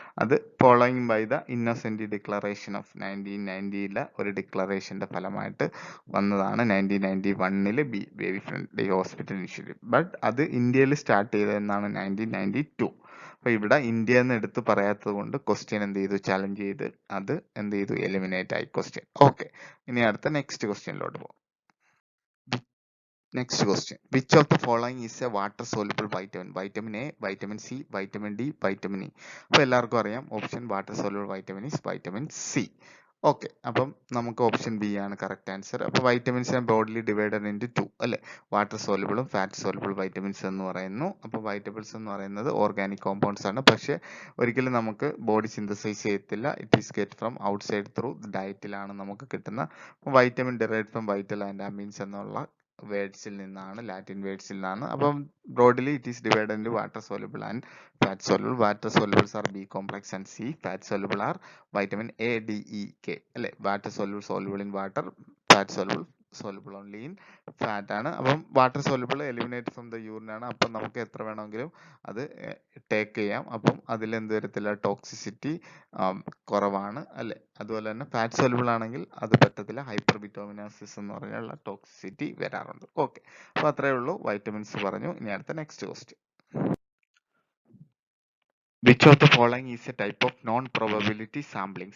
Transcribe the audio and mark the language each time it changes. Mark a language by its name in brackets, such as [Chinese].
[Malayalam] അത് following by the Innocent declaration of 1990 ഒരു ഡിക്ലറേഷന്റെ ഫലമായിട്ട് വന്നതാണ് 1991 baby friendly hospital initiative. But അത് ഇന്ത്യയിൽ സ്റ്റാർട്ട് ചെയ്തതെന്നാണ് 1992. അപ്പൊ ഇവിടെ ഇന്ത്യ എന്ന് എടുത്ത് പറയാത്തത് കൊണ്ട് ക്വസ്റ്റ്യൻ എന്ത് ചെയ്തു, ചലഞ്ച് ചെയ്ത് അത് എന്ത് ചെയ്തു, എലിമിനേറ്റ് ആയി ക്വസ്റ്റ്യൻ. ഓക്കെ, ഇനി അടുത്ത നെക്സ്റ്റ് ക്വസ്റ്റ്യനിലോട്ട് പോകും. [English] Next question. Which of the following is a water soluble vitamin? Vitamin A, vitamin C, vitamin D, vitamin E. [Malayalam] അപ്പോൾ എല്ലാവർക്കും അറിയാം, option [English] Water soluble vitamin is vitamin C. [Malayalam] Okay, അപ്പം നമുക്ക് option B ആണ് correct answer. അപ്പോൾ vitamins broadly divided into 2 അല്ലെ, water സോലുബിളും fat soluble vitamins എന്ന് പറയുന്നു. അപ്പോൾ വൈറ്റമിൻസ് എന്ന് പറയുന്നത് ഓർഗാനിക് കോമ്പൗണ്ട്സ് ആണ്, പക്ഷെ ഒരിക്കലും നമുക്ക് ബോഡി സിന്തസൈസ് ചെയ്യത്തില്ല. [English] it is get from outside through [Malayalam] ഡയറ്റിലാണ് നമുക്ക് കിട്ടുന്ന. Vitamin [English] derived from vital and amines [Malayalam] എന്നുള്ള വേർഡ്സിൽ നിന്നാണ്, ലാറ്റിൻ വേർഡ്സിൽ നിന്നാണ്. [English] അപ്പം broadly it is divided into water soluble and fat soluble. Water solubles are B complex and C. Fat soluble are vitamin A, D, E, K അല്ലെ. Water soluble in water, fat soluble only in fat ആണ്. അപ്പം water soluble eliminate from the urine ആണ്. [Malayalam] അപ്പം നമുക്ക് എത്ര വേണമെങ്കിലും അത് take ചെയ്യാം. അപ്പം അതിൽ എന്ത് വരത്തില്ല, ടോക്സിസിറ്റി കുറവാണ് അല്ലെ. അതുപോലെ തന്നെ ഫാറ്റ് soluble ആണെങ്കിൽ അത് പറ്റത്തില്ല, ഹൈപ്പർ വിറ്റോമിനാസിസ് എന്ന് പറഞ്ഞുള്ള ടോക്സിസിറ്റി വരാറുണ്ട്. ഓക്കെ, അപ്പൊ അത്രയേ ഉള്ളൂ, വൈറ്റമിൻസ് പറഞ്ഞു. ഇനി അടുത്ത next question. [English] Which of the following is a type of non-probability sampling?